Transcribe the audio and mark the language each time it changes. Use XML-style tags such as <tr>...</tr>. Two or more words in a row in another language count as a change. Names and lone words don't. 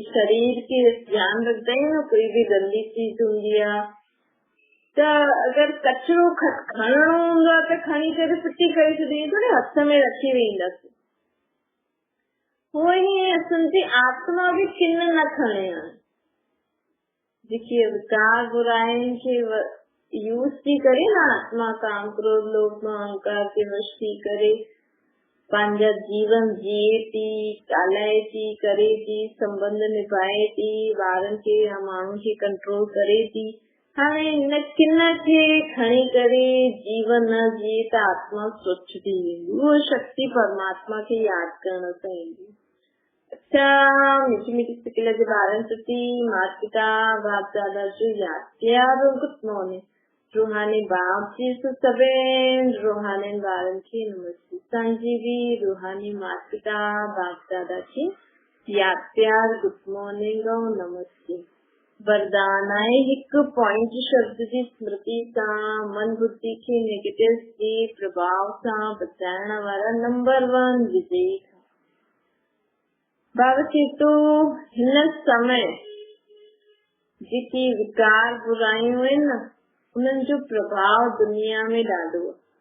<sd>शरीर खे ध्यानु रखंदा आहियूं न, कोई बि गंदी चीज हूंदी आहे त अगर कचरो खणणो हूंदो आहे त खणी करे फिटी करे छॾींदी, थोड़े हथ में रखी वेंदासीं। उहो ई असांजी आत्मा बि किन न खणे आहे, जेकी विकार बुराइनि खे यूज़ थी करे न, आत्मा काम क्रोध लोभ अहंकार के वश थी करे पंहिंजा जीवन जिए थी, ॻाल्हाए थी, करे थी, संबंध निभाए थी, ॿारनि खे या माण्हुनि खे कंट्रोल करे थी। हाणे हिन किन खे खणी करे जीवन न जिए त आत्मा स्वच्छ थी वेंदी। उहो शक्ति परमात्मा खे यादि करण सां ईंदी। अच्छा, मिठी मिठी सिकल जे ॿारनि प्रति माता पिता बाप दादा जो यादि प्यार और</sd> <en>good morning.</en> <sd>रूहानी बाप जी सभिनि रूहानी ॿारनि खे नमस्ते। असांजी बि रूहानी माता पिता बाप दादा खे यादि प्यार</sd> <en>good morning</en> <sd>और नमस्ते। वरदान आहे हिकु पॉइंट शब्द जी स्मृति सां मन बुद्धि खे नेगेटिव जे प्रभाव सां बचाइण वारा नंबर 1 विजयी। बाबा चए थो हिन समय जेकी विकार बुराइयूं आहिनि न, उन्हनि जो प्रभाव दुनिया में ॾाढो आहे।</sd>